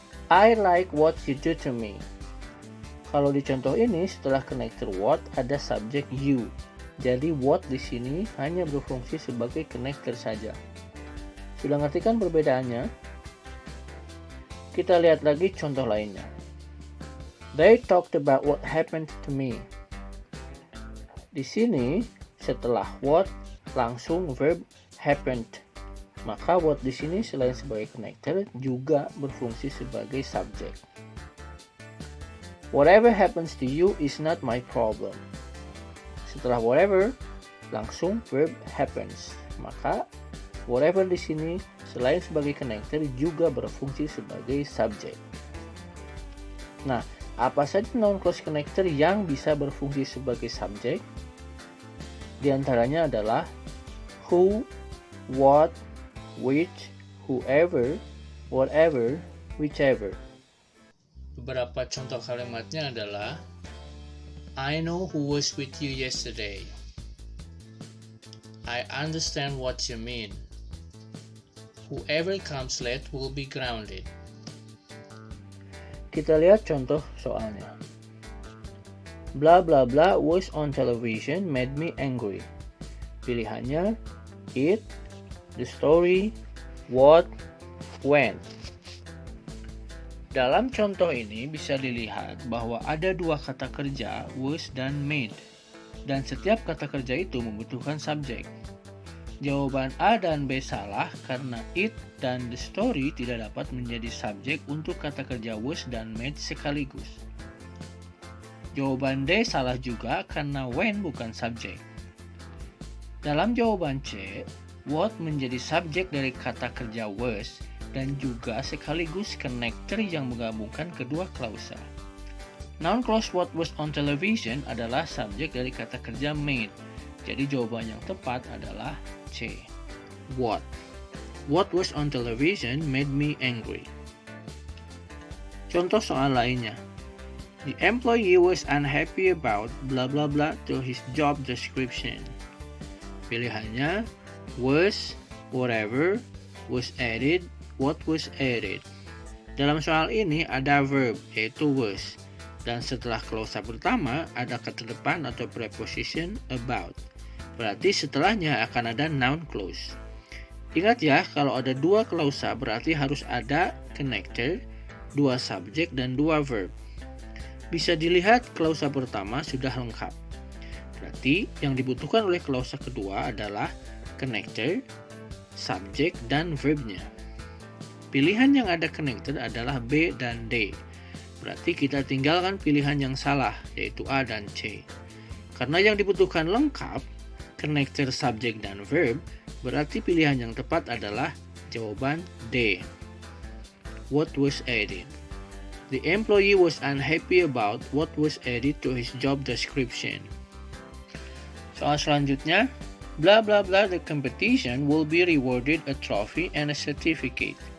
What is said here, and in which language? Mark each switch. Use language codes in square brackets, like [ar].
[en] I like what you do to me. [id] Kalau di contoh ini, setelah konektor what ada subjek you. Jadi, what di sini hanya berfungsi sebagai konektor saja. Sudah ngerti kan perbedaannya? Kita lihat lagi contoh lainnya. [en] They talked about what happened to me. [id] Di sini setelah what langsung verb happened. Maka what di sini selain sebagai connector juga berfungsi sebagai subjek. [en] Whatever happens to you is not my problem. [id] Setelah whatever langsung verb happens. Maka whatever di sini selain sebagai connector juga berfungsi sebagai subjek. Nah, apa saja noun clause connector yang bisa berfungsi sebagai subjek? Di antaranya adalah who, what, which, whoever, whatever, whichever. Beberapa contoh kalimatnya adalah [en] I know who was with you yesterday. I understand what you mean. Whoever comes late will be grounded. [id] Kita lihat contoh soalnya. [en] Blah blah blah was on television made me angry. [id] Pilihannya it, the story, what, when. Dalam contoh ini bisa dilihat bahwa ada dua kata kerja was dan made. Dan setiap kata kerja itu membutuhkan subjek. Jawaban A dan B salah karena it dan the story tidak dapat menjadi subjek untuk kata kerja was dan made sekaligus. Jawaban D salah juga karena when bukan subjek. Dalam jawaban C, what menjadi subjek dari kata kerja was dan juga sekaligus connector yang menggabungkan kedua klausa. Noun clause what was on television adalah subjek dari kata kerja made. Jadi jawaban yang tepat adalah C. [en] What? What was on television made me angry. [id] Contoh soal lainnya. [en] The employee was unhappy about blah blah blah to his job description. [id] Pilihannya was, whatever, was added, what was added. Dalam soal ini ada verb, yaitu was. Dan setelah klausa pertama ada kata depan atau preposition about. Berarti setelahnya akan ada noun clause. Ingat ya, kalau ada dua klausa berarti harus ada connector, dua subjek, dan dua verb. Bisa dilihat klausa pertama sudah lengkap. Berarti yang dibutuhkan oleh klausa kedua adalah connector, subjek, dan verbnya. Pilihan yang ada connector adalah B dan D. Berarti kita tinggalkan pilihan yang salah, yaitu A dan C. Karena yang dibutuhkan lengkap, connector, subjek, dan verb, berarti pilihan yang tepat adalah jawaban D. [en] What was added? The employee was unhappy about what was added to his job description. [id] Soal selanjutnya, [en] blah blah blah, the competition will be rewarded a trophy and a certificate.